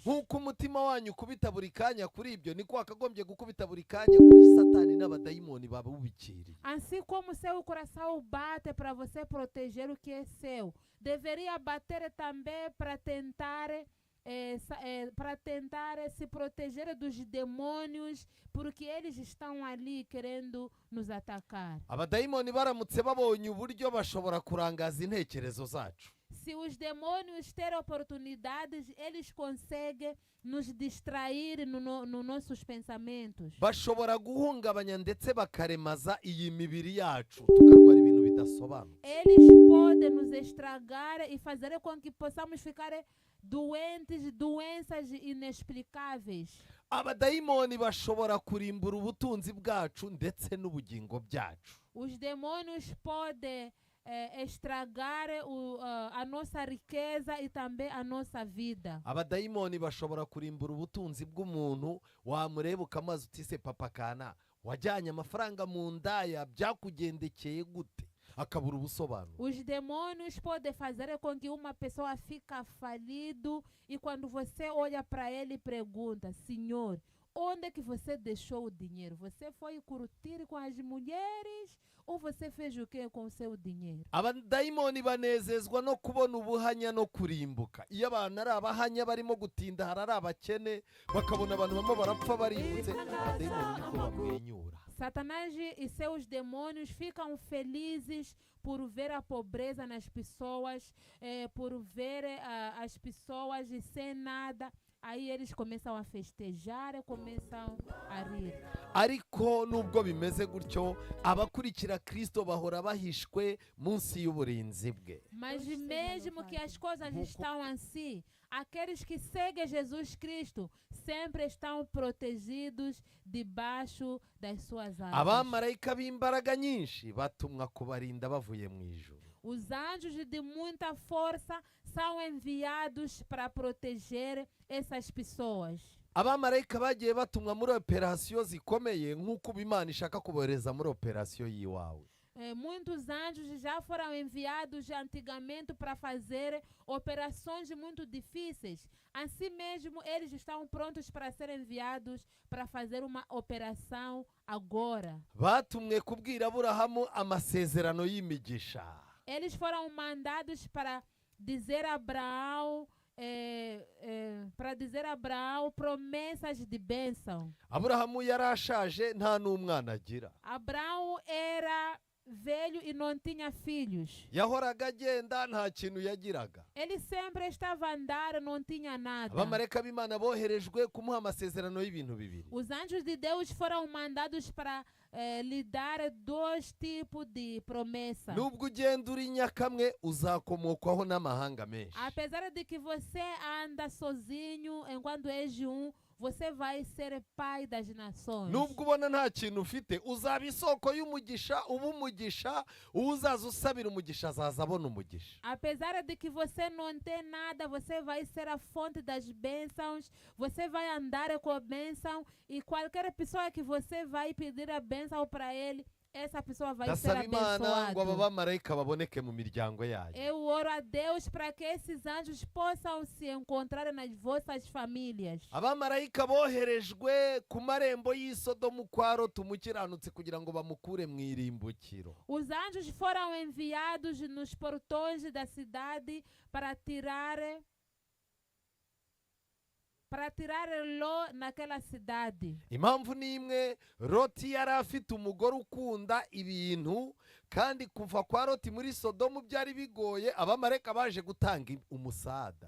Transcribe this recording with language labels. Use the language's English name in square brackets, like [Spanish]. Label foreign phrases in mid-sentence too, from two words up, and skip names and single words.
[Kinyarwanda] Nk'uko umutima wanyu ukubita buri kanya kuri ibyo, niko wakagombye gukubita buri kanya kuri Satani n'abadayimoni babubikiriye. [Portuguese] Assim como seu coração bate para você proteger o que é seu, deveria bater também para tentar se proteger dos demônios, porque eles estão ali querendo nos atacar. [Kinyarwanda] Abadayimoni baramutse babonye uburyo bashobora kurangaza intekerezo zacu. [Portuguese] Se os demônios terem oportunidades, eles conseguem nos distrair nos nossos pensamentos. [Kinyarwanda] Bashobora guhungabanya ndetse bakaremaza iyi mibiri yacu, tukarwara ibintu bidasobanutse. [Portuguese] Eles podem nos estragar e fazer com que possamos ficar doentes, doenças inexplicáveis. [Kinyarwanda] abadayimoni bashobora kurimbura ubutunzi bwacu ndetse n'ubugingo byacu. [Portuguese] Os demônios podem estragar a nossa riqueza e também a nossa vida. [Kinyarwanda] Abadayimoni bashobora kurimbura ubutunzi bw'umuntu, wamureba ukamaze uti se papa kana wajyanye amafaranga mu ndaya byakugendekeye gute, akabura ubusobanuro. [Portuguese] Os demônios podem fazer com que uma pessoa fique falido e quando você olha para ele e pergunta: Senhor, onde é que você deixou o dinheiro? Você foi curtir com as mulheres ou você fez o que com o seu dinheiro? [Kinyarwanda] Abadayimoni banezezwa no kubona ubuhanya no kurimbuka. Iyo abantu ari abahanya barimo gutinda, hari ari abakene bakabona abantu bamwe barapfa barimbutse, abadayimoni niko bamwenyura. [Portuguese] Satanás e seus demônios ficam felizes por ver a pobreza nas pessoas, por ver as pessoas sem nada. Aí eles começam a festejar e começam a rir. [Kinyarwanda] Ariko nubwo bimeze gutyo, abakurikira Kristo bahora bahishwe munsi y'uburinzi bwe. [Portuguese] Mas mesmo que as coisas estão assim, aqueles que seguem Jesus Cristo sempre estão protegidos debaixo das suas asas. [Kinyarwanda] Abamarayika b'imbaraga nyinshi batumwa kubarinda bavuye mu ijuru. [Portuguese] Os anjos de muita força são enviados para proteger essas pessoas. [Kinyarwanda] Abamarayika bagiye batumwa muri operasiyo zikomeye nk'uko Imana ishaka kubohereza muri operasiyo y'iwawe. [Portuguese] Muitos anjos já foram enviados antigamente para fazer operações muito difíceis. Assim mesmo, eles estão prontos para serem enviados para fazer uma operação agora. [Kinyarwanda] Batumwe kubwira Aburahamu amasezerano y'imigisha. [Portuguese] Eles foram mandados para dizer a Abraão, promessas de bênção. [Kinyarwanda] Aburahamu yarashaje nta n'umwana agira. [Portuguese] Abraão era velho e não tinha filhos. [Kinyarwanda] Yahoraga agenda nta kintu yagiraga. [Portuguese] Ele sempre estava a andar, não tinha nada. [Kinyarwanda] Abamarayika b'Imana boherejwe kumuha amasezerano y'ibintu bibiri. [Portuguese] Os anjos de Deus foram mandados para lhe dar dois tipos de promessa. [Kinyarwanda] Nubwo ugenda uri nyakamwe uzakomokwaho n'amahanga menshi. [Portuguese] Apesar de que você anda sozinho enquanto és você vai ser pai das nações. [Kinyarwanda] Nubwo ubona nta kintu ufite, uzaba isoko y'umugisha, uba umugisha, uzaza usabira umugisha azaza abona umugisha. [Portuguese] Apesar de que você não tem nada, você vai ser a fonte das bênçãos, você vai andar com a bênção e qualquer pessoa que você vai pedir a bênção para ele, essa pessoa vai ser [Kinyarwanda] Ndasaba Imana ngo aba [Portuguese] abençoada. [Kinyarwanda] bamarayika baboneke mu miryango yanyu. [Portuguese] Eu oro a Deus para que esses anjos possam se encontrar nas vossas famílias. [Kinyarwanda] Abamarayika boherejwe ku marembo y'Isodomu kwa Loti umukiranutsi kugira ngo bamukure mu irimbukiro. [Portuguese] Os anjos foram enviados nos portões da cidade para tirar Ló naquela cidade. [Kinyarwanda] Impamvu ni imwe, Loti yari afite umugore ukunda ibintu, kandi kuva kwa Loti muri Sodomu byari bigoye, abamarayika baje gutanga umusada.